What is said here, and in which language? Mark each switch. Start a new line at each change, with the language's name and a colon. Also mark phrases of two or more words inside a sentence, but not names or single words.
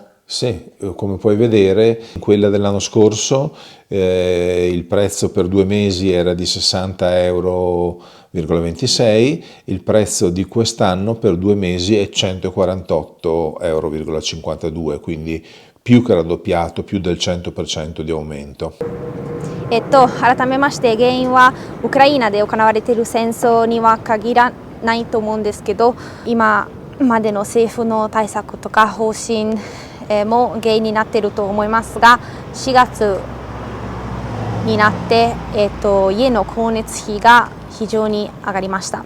Italian: Sì, come puoi vedere, quella dell'anno scorso il prezzo per 2 mesi era di 60,26 euro, il prezzo di quest'anno per 2 mesi è 148,52 euro, quindi più che raddoppiato, più del 100% di aumento.
Japanese: 改めまして原因はウクライナで行われている戦争には限らないと思うんですけど、今までの政府の対策とか方針も原因になっていると思いますが、4月になって、家の光熱費が非常に上がりました。